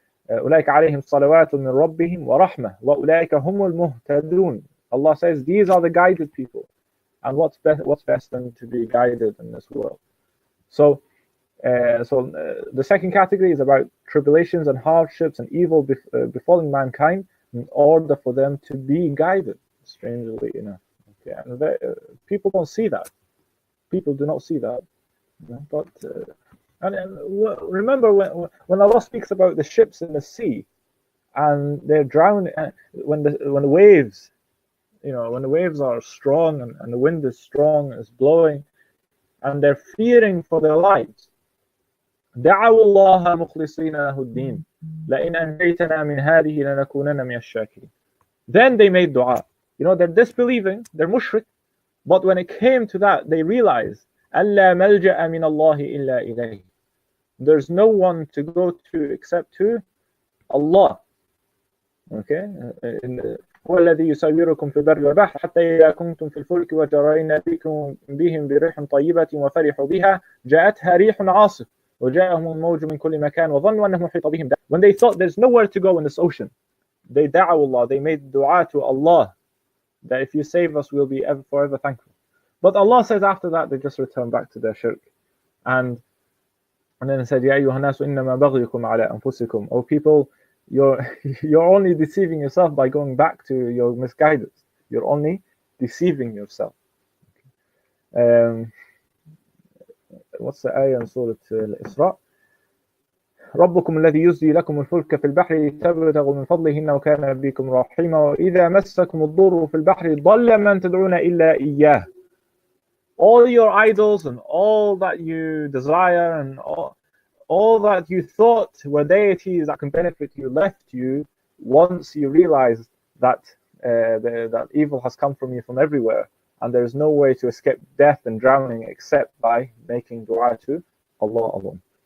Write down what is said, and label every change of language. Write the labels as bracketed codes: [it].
[ar] أولئك عليهم صلوات من ربهم ورحمة وأولئك هم المهتدون. [en] Allah says these are the guided people, and what's best than to be guided in this world. So the second category is about tribulations and hardships and evil befalling mankind in order for them to be guided. Strangely enough, okay, and people don't see that. People do not see that, but and remember when Allah speaks about the ships in the sea, and they're drowning, when the waves, when the waves are strong and the wind is strong and it's blowing, and they're fearing for their lives. [ar] دعوا الله مخلصين له الدين لئن أنجيتنا من هذه لنكونن من الشاكرين. [en] Then they made dua. They're disbelieving, they're mushrik, but when it came to that, they realized [ar] ألا ملجأ من الله إلا إليه. [en] There's no one to go to except to Allah. Okay? [ar] هو الذي يسيركم في البر والبحر حتى إذا كنتم في الفلك وجرين بهم بريح طيبة وفرحوا بها جاءتها ريح عاصف وجاءهم الموج من كل مكان وظنوا أنهم محيط بهم. [en] When they thought there's nowhere to go in this ocean, they da'u Allah, they made dua to Allah that if you save us, we'll be forever thankful. But Allah says after that, they just return back to their shirk. And then it said, [ar] يَا أَيُّهَا النَّاسُ إِنَّمَا بَغْيُكُمْ عَلَىٰ أَنفُسِكُمْ. [en] O people, you're only deceiving yourself by going back to your misguidance. You're only deceiving yourself. What's the ayah in Surah Al-Isra? [ar] ربكم الذي يزجي لكم الفلك في البحر لتبتغوا من فضله إنه كان بكم رحيما وإذا مسكم الضر في البحر ضل من تدعون إلا إياه. [en] All your idols and all that you desire and all that you thought were deities that can benefit you left you once you realized that that evil has come from you from everywhere and there is no way to escape death and drowning except by making dua to Allah alone.